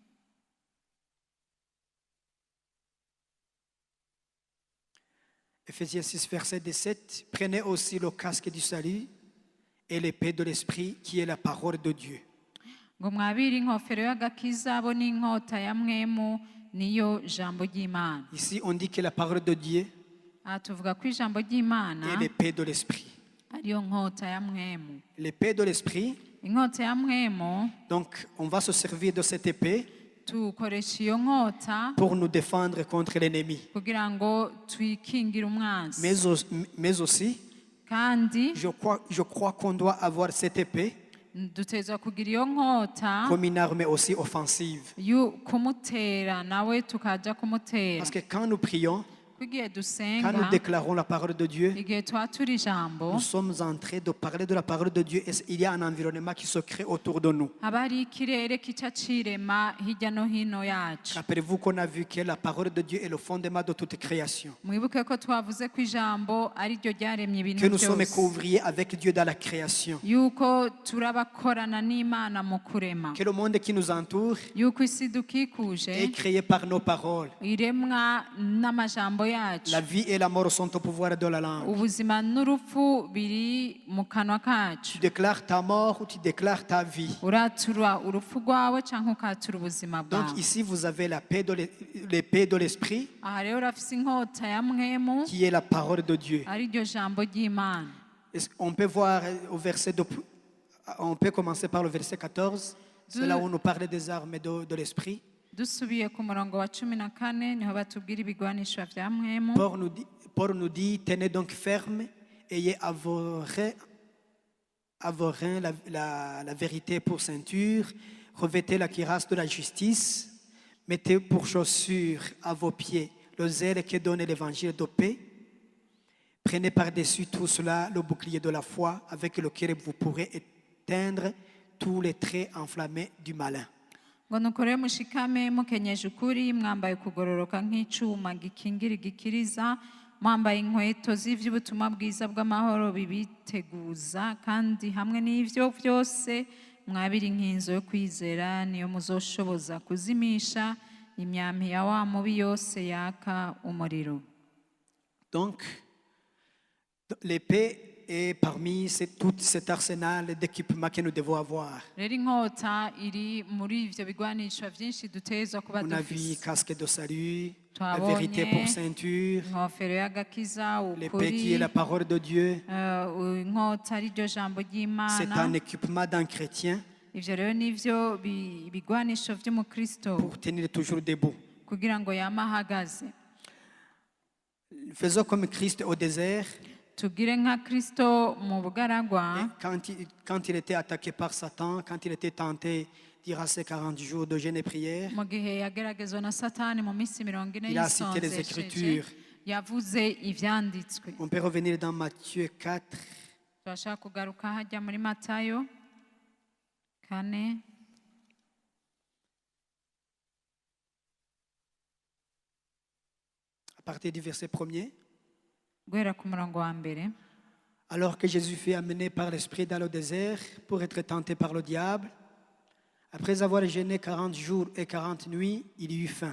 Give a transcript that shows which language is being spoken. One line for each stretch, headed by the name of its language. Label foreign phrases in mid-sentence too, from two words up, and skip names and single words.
French: Éphésiens 6, verset 17. Prenez aussi le casque du salut et l'épée de l'esprit qui est la parole de Dieu.
Rundi: Ngo mwabire inkofero y'agakiza bo n'inkota ya mwemu niyo jambo ry'Imana.
French: Ici, on dit que la parole de Dieu
Rundi: Aha tuvuga ko ijambo ry'Imana
French: est l'épée de l'esprit.
Rundi: ariyo nkota ya mwemu.
French: L'épée de l'esprit,
Rundi: Inkota ya mwemu
French: donc on va se servir de cette épée
Rundi: tukoresha iyo nkota
French: pour nous défendre contre l'ennemi.
Rundi: kugira ngo twikingire umwanzi.
French: Mais aussi,
Rundi: Kandi
French: je crois qu'on doit avoir cette épée
Rundi: dutegerezwa kugira iyo nkota
French: comme une arme aussi offensive.
Rundi: kumutera nawe tukaja kumutera.
French: Parce que quand nous prions,
Rundi: Igihe
French: quand nous
Rundi: dusenga,
French: déclarons la parole de Dieu,
Rundi: igihe twatura ijambo,
French: nous sommes en train de parler de la parole de Dieu et il y a un environnement qui se crée autour de nous.
Rundi: haba hari ikirere kica cirema hirya no hino yacu.
French: Rappelez-vous qu'on a vu que la parole de Dieu est le fondement de toute création.
Rundi: Mwibuke ko twavuze ko ijambo ari ryo ryaremye ibintu
French: Que nous sommes
Rundi: byose,
French: couvriers avec Dieu dans la création.
Rundi: yuko turabakorana n'Imana mu kurema,
French: Que le monde qui nous entoure
Rundi: yuko isi dukikuje
French: est créé par nos paroles.
Rundi: iremwa n'amajambo yacu.
French: La vie et la mort sont au pouvoir de la langue.
Rundi: Ubuzima n'urupfu biri mu kanwa kacu.
French: Tu déclares ta mort ou tu déclares ta vie.
Rundi: Uratura urupfu rwawe cyangwa ukatura ubuzima
French: Donc
Rundi: bwawe.
French: ici, vous avez l'épée de l'esprit
Rundi: Aha rero urafise inkota ya mwemu
French: qui est la parole de Dieu.
Rundi: ari ryo jambo ry'Imana.
French: On peut voir au verset on peut commencer par le verset 14. C'est là où on nous parle des armes de l'esprit.
Rundi: Dusubiye ku murongo wa 14 niho batubwira ibigwanisho vya mwemu.
French: Paul nous dit, tenez donc ferme, ayez à vos reins la vérité pour ceinture, revêtez la cuirasse de la justice, mettez pour chaussure à vos pieds le zèle que donne l'évangile de paix. Prenez par-dessus tout cela le bouclier de la foi avec lequel vous pourrez éteindre tous les traits enflammés du malin.
Rundi: Ngo nukore mushikame mukenyeje ukuri, mwambaye kugororoka nk'icuma gikingira igikiriza, mwambaye inkweto z'ivy'ubutumwa bwiza bw'amahoro bibiteguza, kandi hamwe n'ivyo vyose mwabiri inkinzo yo kwizera, niyo muzoshoboza kuzimisha imyampi ya wa mubi yose yaka umuriro.
French: Donc, l'épée est parmi tout cet arsenal d'équipements que nous devons avoir.
Rundi: Rero inkota iri muri ivyo bigwanisho vyinshi dutegerezwa kuba
French: On a vu
Rundi: dufise.
French: casque de salut, la
Rundi: Twabonye
French: vérité pour ceinture,
Rundi: inkofero y'agakiza,
French: l'épée qui est
Rundi: ukuri,
French: la parole de Dieu.
Rundi: inkota ari ryo jambo
French: C'est
Rundi: ry'Imana.
French: un équipement d'un chrétien
Rundi: Ivyo rero nivyo bigwanisho vy'umukristo
French: pour tenir toujours debout.
Rundi: kugira ngo yame ahagaze.
French: Faisons comme Christ au désert.
Rundi: Tugire nka Kristo mu bugaragwa,
French: Quand il était attaqué par Satan, quand il était tenté durant ces 40 jours de jeûne et prière,
Rundi: mu gihe yageragezwa na Satani mu minsi 40
French: il a cité les
Rundi: yisonzesheje,
French: Écritures.
Rundi: yavuze ivyanditswe.
French: On peut revenir dans Matthieu 4,
Rundi: Turashaka kugaruka hajya muri Matayo 4.
French: à partir du verset 1er.
Rundi: Guhera ku murongo wa mbere.
French: Alors que Jésus fut amené par l'Esprit dans le désert pour être tenté par le diable, après avoir jeûné 40 jours et 40 nuits, il eut faim.